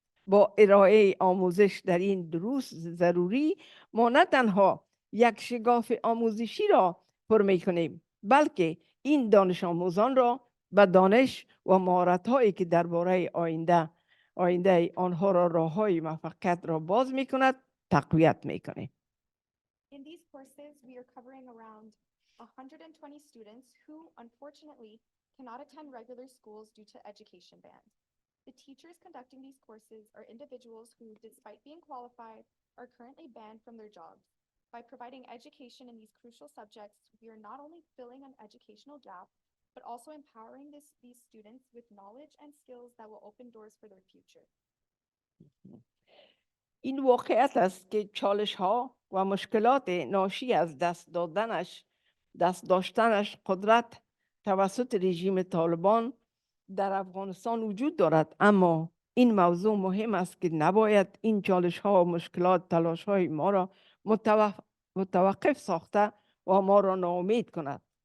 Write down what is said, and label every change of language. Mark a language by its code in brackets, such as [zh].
[fa] با ارائه آموزش در این دروس ضروری ما نه تنها یک شگاف آموزشی را پر می‌کنیم، بلکه این دانش آموزان را به دانش و مهارت‌هایی که درباره آینده آنها را راه‌های موفقیت را باز می‌کند تقویت می‌کنیم. [en] In these courses, we are covering around 120 students who, unfortunately, cannot attend regular schools due to education bans. The teachers conducting these courses are individuals who, despite being qualified, are currently banned from their jobs. By providing education in these crucial subjects, we are not only filling an educational gap, but also empowering these students with knowledge and skills that will open doors for their future. [fa] این واقعیت است که چالش ها و مشکلات ناشی از دست داشتنش قدرت توسط رژیم طالبان در افغانستان وجود دارد، اما این موضوع مهم است که نباید این چالش ها و مشکلات تلاش های ما را متوقف ساخته و ما را ناامید کند.